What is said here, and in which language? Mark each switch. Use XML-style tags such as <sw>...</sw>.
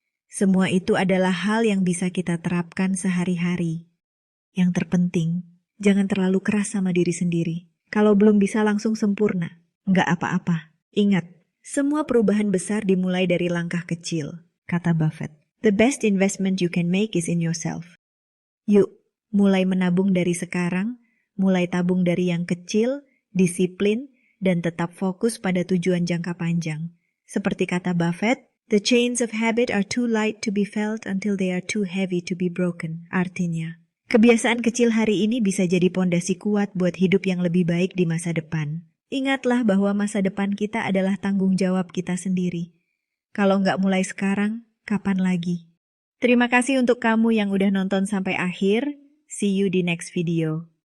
<id>Semua itu adalah hal yang bisa kita terapkan sehari-hari. Yang terpenting, jangan terlalu keras sama diri sendiri. Kalau belum bisa langsung sempurna, nggak apa-apa. Ingat, semua perubahan besar dimulai dari langkah kecil, kata Buffett.</id> <en>The best investment you can make is in yourself.</en> <id>Yuk, mulai menabung dari sekarang, mulai tabung dari yang kecil, disiplin, dan tetap fokus pada tujuan jangka panjang. Seperti kata Buffett,</id> <en>the chains of habit are too light to be felt until they are too heavy to be broken.</en> <id>Artinya, kebiasaan kecil hari ini bisa jadi pondasi kuat buat hidup yang lebih baik di masa depan. Ingatlah bahwa masa depan kita adalah tanggung jawab kita sendiri. Kalau nggak mulai sekarang, kapan lagi? Terima kasih untuk kamu yang udah nonton sampai akhir.</id> <en>See you</en> <id>di</id> <en>next video.</en>